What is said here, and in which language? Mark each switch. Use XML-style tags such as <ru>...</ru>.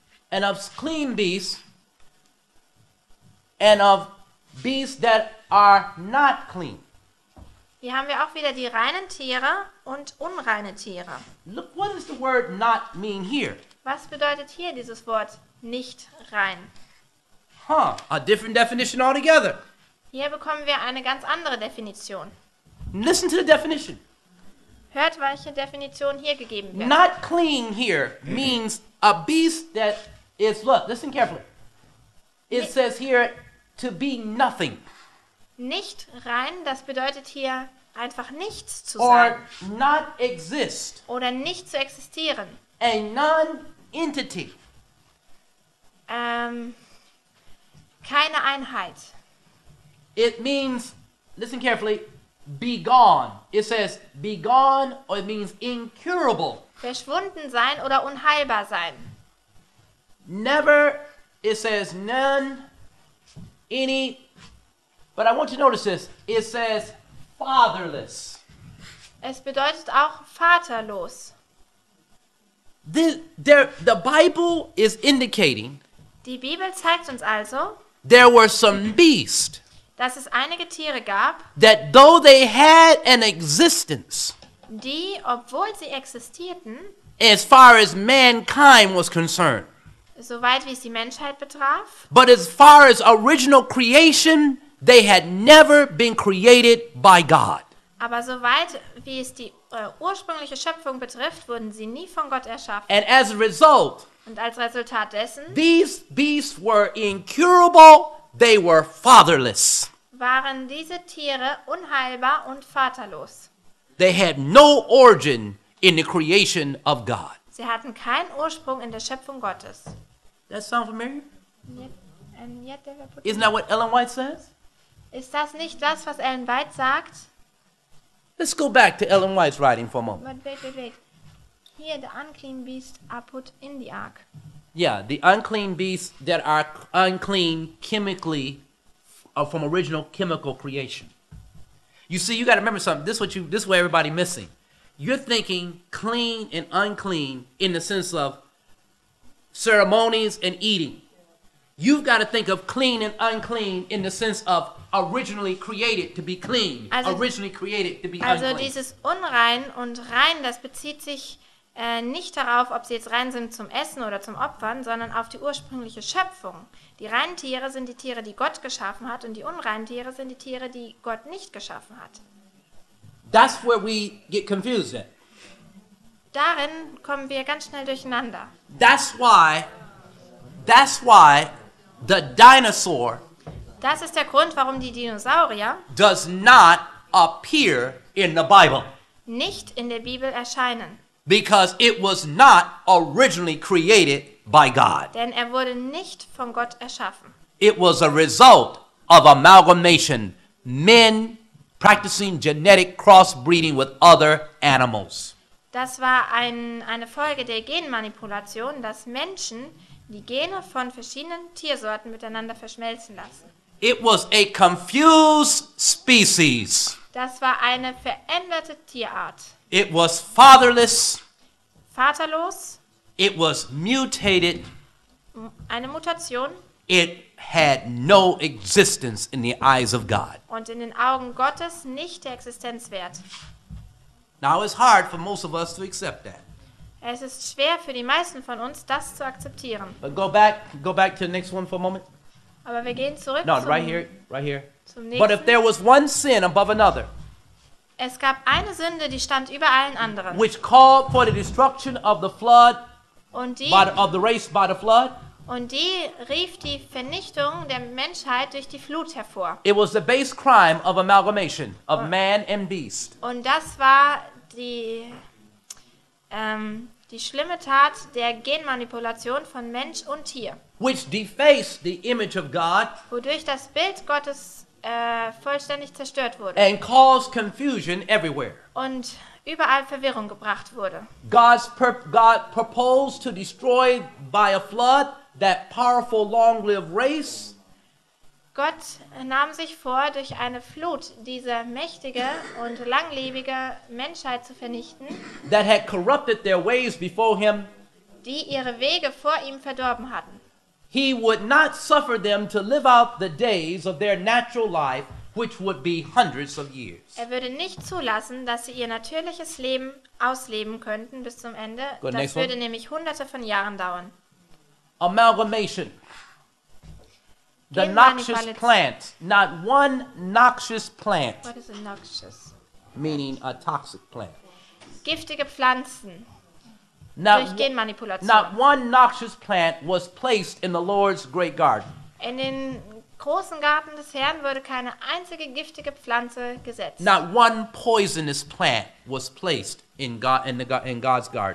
<en>And of clean beasts, and of beasts that are not clean.</en> <de>Hier haben wir auch wieder die reinen Tiere und unreine Tiere.</de> <en>Look, what does the word not mean here?</en> <de>Was bedeutet hier dieses Wort nicht rein?</de> <en>A different definition altogether.</en> <de>Hier bekommen wir eine ganz andere Definition.</de> <en>Listen to the definition.</en> <de>Hört, welche Definition hier gegeben wird.</de> <en>Not clean here means a beast that is, look, listen carefully. It says here to be nothing.</en> <de>Nicht rein, das bedeutet hier einfach nichts zu</de> <en>Or</en> <de>sein</de> <en>not exist.</en> <de>oder nicht zu existieren.</de> <en>A non-entity.</en> <de>Keine Einheit.</de> <en>It means, listen carefully, be gone. It says be gone, or it means incurable.</en> <de>Verschwunden sein oder unheilbar sein.</de> <en>Never, it says none, any, but I want you to notice this. It says fatherless.</en> <de>Es bedeutet auch vaterlos.</de> <en>The Bible is indicating</en> <de>Die Bibel zeigt uns also,</de> <en>there were some beasts</en> <de>dass es einige Tiere gab,</de> <en>that though they had an existence,</en> <de>die, obwohl sie existierten,</de> <en>as far as mankind was concerned,</en> <de>soweit wie es die Menschheit betraf,</de> <en>but as far as original creation, they had never been created by God.</en> <de>aber soweit wie es die ursprüngliche Schöpfung betrifft, wurden sie nie von Gott erschaffen.</de> <en>And as a result,</en> <de>Und als Resultat dessen</de> <en>these beasts were incurable, they were fatherless.</en> <de>waren diese Tiere unheilbar und vaterlos.</de> <en>They had no origin in the creation of God.</en> <de>Sie hatten keinen Ursprung in der Schöpfung Gottes.</de> <en>That sound familiar? And yet they were put- Isn't that what Ellen White says?</en> <de>Ist das nicht das, was Ellen White sagt?</de> <en>Let's go back to Ellen White's writing for a moment. But wait. Here the unclean beasts are put in the ark. Yeah, the unclean beasts that are unclean chemically from original chemical creation. You see, you got to remember something. This is what everybody missing. You're thinking clean and unclean in the sense of ceremonies and eating. You've got to think of clean and unclean in the sense of originally created to be clean, originally created to be</en> <de>Also</de> <en>unclean.</en> <de>dieses unrein und rein, das bezieht sich nicht darauf, ob sie jetzt rein sind zum Essen oder zum Opfern, sondern auf die ursprüngliche Schöpfung. Die reinen Tiere sind die Tiere, die Gott geschaffen hat, und die unreinen Tiere sind die Tiere, die Gott nicht geschaffen hat.</de> <en>That's where we get confused at.</en> <de>Darin kommen wir ganz schnell durcheinander.</de> <en>That's why the dinosaur</en> <de>Das ist der Grund, warum die Dinosaurier</de> <en>does not appear in the Bible.</en> <de>nicht in der Bibel erscheinen.</de> <en>Because it was not originally created by God.</en> <de>Denn er wurde nicht von Gott erschaffen.</de> <en>It was a result of amalgamation, men practicing genetic crossbreeding with other animals.</en> <de>Das war eine Folge der Genmanipulation, dass Menschen die Gene von verschiedenen Tiersorten miteinander verschmelzen lassen.</de> <en>It was a confused species.</en> <de>Das war eine veränderte Tierart.</de> <en>It was fatherless.</en> <de>Vaterlos,</de> <en>It was mutated.</en> <de>eine Mutation,</de> <en>It had no existence in the eyes of God.</en> <de>und in den Augen Gottes nicht der Existenz wert.</de> <en>Now it's hard for most of us to accept that.</en> <de>Es ist schwer für die meisten von uns, das zu akzeptieren.</de> <en>But go back to the next one for a moment.</en> <de>Aber wir gehen zurück</de> <en>No,</en> <de>zum</de> <en>right here.</en> <de>zum</de> <en>But if</en> <de>nächsten.</de> <en>there was one sin above another,</en> <de>Es gab eine Sünde, die stand über allen anderen.</de> <en>which called for the destruction of the flood,</en> <de>Und die</de> <en>of the race by the flood,</en> <de>rief die Vernichtung der Menschheit durch die Flut hervor.</de> <en>it was the base crime of amalgamation of man and beast.</en> <de>Und das war die schlimme Tat der Genmanipulation von Mensch und Tier,</de> <en>Which defaced the image of God</en> <de>wodurch das Bild Gottes vollständig zerstört wurde</de> <en>and caused confusion everywhere.</en> <de>und überall Verwirrung gebracht wurde.</de> <en>God proposed to destroy by a flood that powerful long-lived race.</en> <de>Gott nahm sich vor, durch eine Flut diese mächtige und langlebige Menschheit zu vernichten,</de> <en>That had corrupted their ways before him.</en> <de>die ihre Wege vor ihm verdorben hatten.</de> <en>He would not suffer them to live out the days of their natural life, which would be hundreds of years.</en> <de>Er würde nicht zulassen, dass sie ihr natürliches Leben ausleben könnten bis zum Ende.</de> <en>Good,</en> <de>Das</de> <en>next one.</en> <de>würde nämlich hunderte von Jahren dauern.</de> <en>Amalgamation. The noxious</en> <de>Genmanipulation.</de> <en>plant. Not one noxious plant, What is noxious? meaning a toxic plant.</en> <de>Giftige Pflanzen durch</de> <en>Not</en> <de>Genmanipulation.</de> <en>one noxious plant was placed in the Lord's great garden.</en> <de>In den großen Garten des Herrn wurde keine einzige giftige Pflanze gesetzt.</de> <en>Not one poisonous plant was placed in God's garden.</en>